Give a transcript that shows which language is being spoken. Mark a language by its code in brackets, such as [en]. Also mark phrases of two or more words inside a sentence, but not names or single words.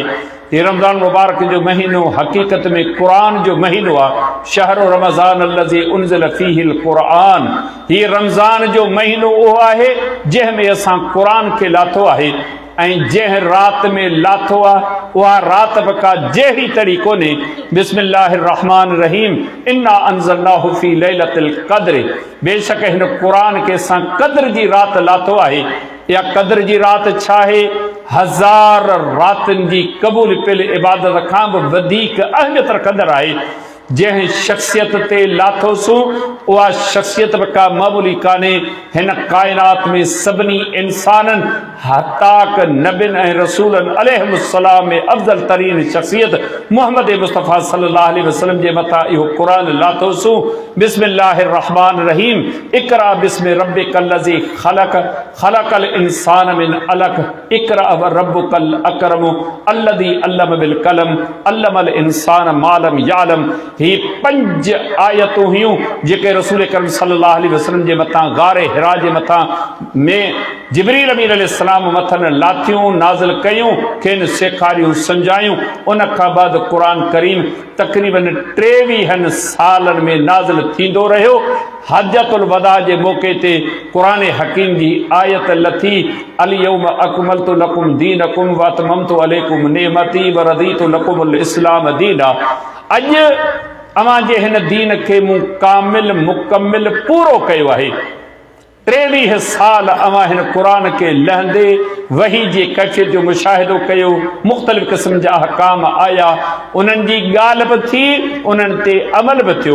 [sd] ये रमज़ान मुबारक जो महीनो हक़ीक़त में क़ुरान जो महीनो आहे। [ar] شهر رمضان الذي أنزل فيه القرآن, [sd] ये रमज़ान जो महीनो उहो आहे जंहिंमें असां क़ुरान खे लाथो आहे। ऐं जंहिं रात में लाथो आहे उहा रात बि का जहिड़ी तड़ी कोन्हे। [ar] بسم الله الرحمن الرحيم, إنا أنزلناه في ليلة القدر, [sd] बेशक हिन क़ुरान खे असां क़द्र जी रात लाथो आहे। या क़द्र जी रात छा आहे? 1000 रातनि जी क़बूल पियल इबादत खां बि वधीक अहमियत रखंदड़ आहे। जंहिं शख़्सियत ते लाथोसूं उहा शख़्सियत बि का मामूली कान्हे। हिन काइनात में सभिनी इंसाननि हताक नबियुनि ऐं रसूलनि अलैहिमुस्सलाम में अफ़ज़ल तरीन शख़्सियत मुहम्मद मुस्तफ़ा [ar] صلى الله عليه وسلم [sd] जे मथां इहो क़ुरान लाथोसूं। [ar] بسم الله الرحمن الرحيم، اقرأ باسم ربك الذي خلق، خلق الإنسان من علق، اقرأ وربك الأكرم الذي علم بالقلم، علم الإنسان ما لم يعلم. [sd] ही 5 आयतूं हुयूं जेके रसूल करीम [ar] صلى الله عليه وسلم [sd] जे मथां गारे हिरा जे मथां में जिब्रील अमीन अलैहिस्सलाम मथनि लाथियूं, नाज़िल कयूं, खेनि सेखारियूं, सम्झायूं। उन खां बाद क़ुरान करीम तक़रीबन 23 सालनि में नाज़िल थींदो रहियो। हज्जतुल वदा जे मौक़े ते क़ुरान हकीम जी आयत लथी, [ar] اليوم أكملت لكم دينكم وأتممت عليكم نعمتي ورضيت لكم الإسلام دينا. [sd] अॼु अवां जे हिन दीन खे मूं कामिल मुकमिल पूरो कयो आहे। 23 साल अवां हिन क़ुरान खे लहंदे वही जी कैफ़ियत जो मुशाहिदो कयो, मुख़्तलिफ़ क़िस्म जा अहकाम आया, उन्हनि जी ॻाल्हि बि थी, उन्हनि ते अमल बि थियो।